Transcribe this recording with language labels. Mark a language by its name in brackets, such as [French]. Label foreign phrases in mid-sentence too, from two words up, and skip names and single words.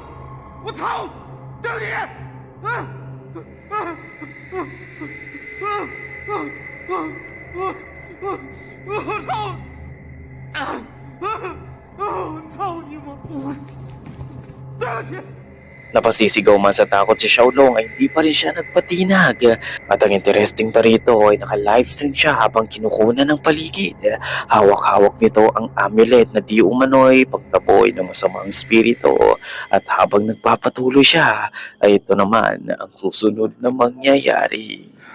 [Chinese] 我操！这里！啊啊啊啊啊啊！我操！我操你妈！对不起。 [Filipino] Napasisigaw man sa takot si Xiaolong ay hindi pa rin siya nagpatinag. At ang interesting pa rito ay naka-livestream siya habang kinukunan ng paligid. Hawak-hawak nito ang amulet na di umano'y pagtaboy ng masamang spirito. At habang nagpapatuloy siya ay ito naman ang susunod na mangyayari.